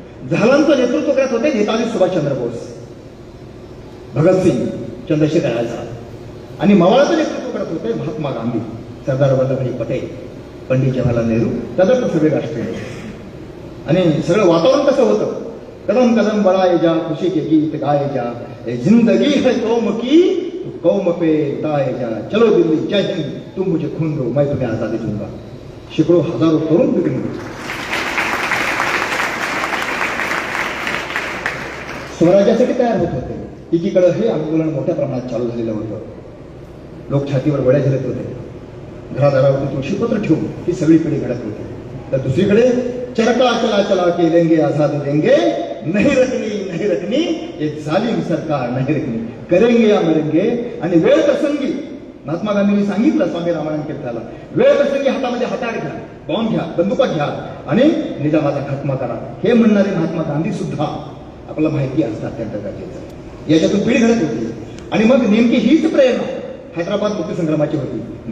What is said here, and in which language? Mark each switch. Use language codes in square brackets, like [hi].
[mr] झालांचं नेतृत्व करत होते नेताजी सुभाषचंद्र बोस, भगतसिंग, चंद्रशेखर आझाद. आणि मवाळाचं नेतृत्व करत होते महात्मा गांधी, सरदार वल्लभभाई पटेल, पंडित जवाहरलाल नेहरू, तदर्थ सगळे राष्ट्रीय. आणि सगळं वातावरण कसं होतं? [hi] कदम कदम बढ़ाए जा, खुशी के गीत गाए जा, जिंदगी है कौम की तो कौम पे उताए जा, चलो दिल्ली जय हिंद, तुम मुझे खून दो मैं तुम्हें आजादी दूंगा. [mr] शेकडो हजारो तरुण पिढी स्वराज्यासाठी तयार होत होते. एकीकडे हे आंदोलन मोठ्या प्रमाणात चालू झालेलं होतं. लोक छातीवर गोळ्या झेलत होते, घरादारावरती तुळशीपत्र ठेवून ही सगळी पिढी घडत होती. [hi] तर दुसरीकडे चरका चला चला के लेंगे आजादी देंगे, नहीं रखनी एक जालिम सरकार नहीं रखनी, करेंगे या मरेंगे. [mr] आणि वेळ प्रसंगी महात्मा गांधींनी सांगितलं स्वामी रामानंद तीर्थाला, वेळ प्रसंगी हातामध्ये हत्यार घ्या, बॉम्ब घ्या, बंदुका घ्या आणि निजामाचा खात्मा करा. हे म्हणणारे महात्मा गांधी सुद्धा आपल्याला माहिती असतं अत्यंत गरजेचं. याच्यातून पिढी घडत होती. आणि मग नेमकी हीच प्रेरणा हैदराबाद मुक्तीसंग्रामाची होती.